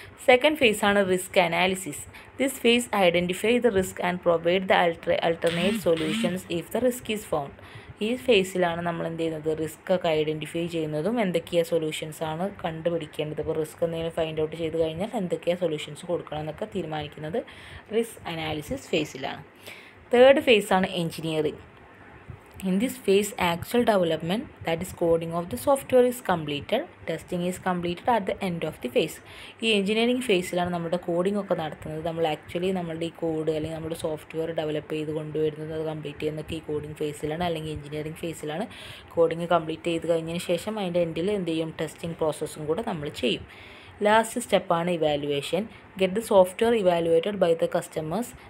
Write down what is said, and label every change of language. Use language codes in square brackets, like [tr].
[ml] Second ഫേസാണ് risk analysis. [en] This phase identify the risk and provide the alternate solutions if the risk is found. [ml] ഈ ഫേസിലാണ് നമ്മൾ എന്ത് ചെയ്യുന്നത്, risk ഒക്കെ identify ചെയ്യുന്നതും എന്തൊക്കെയാണ് സൊല്യൂഷൻസ് ആണ് കണ്ടുപിടിക്കേണ്ടത്. ഇപ്പോൾ റിസ്ക് എന്തെങ്കിലും ഫൈൻഡ് ഔട്ട് ചെയ്ത് കഴിഞ്ഞാൽ എന്തൊക്കെയാണ് സൊല്യൂഷൻസ് കൊടുക്കണം എന്നൊക്കെ തീരുമാനിക്കുന്നത് risk analysis ഫേസിലാണ്. Third ഫേസാണ് engineering. [en] In this phase, actual development, that is coding of the software, is completed. Testing is completed at the end of the phase. [ml] ഈ എഞ്ചിനീയറിംഗ് ഫേസിലാണ് നമ്മുടെ coding ഒക്കെ നടത്തുന്നത്. നമ്മൾ ആക്ച്വലി നമ്മളുടെ ഈ കോഡ് അല്ലെങ്കിൽ നമ്മുടെ സോഫ്റ്റ്വെയർ ഡെവലപ്പ് ചെയ്ത് കൊണ്ടുവരുന്നത്, അത് കംപ്ലീറ്റ് ചെയ്യുന്നതൊക്കെ ഈ കോഡിംഗ് ഫേസിലാണ് അല്ലെങ്കിൽ എഞ്ചിനീയറിംഗ് ഫേസിലാണ്. കോഡിംഗ് കംപ്ലീറ്റ് ചെയ്ത് കഴിഞ്ഞതിന് ശേഷം അതിൻ്റെ എൻഡിൽ എന്ത് ചെയ്യും, ടെസ്റ്റിംഗ് പ്രോസസ്സും കൂടെ നമ്മൾ ചെയ്യും. ലാസ്റ്റ് സ്റ്റെപ്പാണ് evaluation. [en] Get the software evaluated by the customers.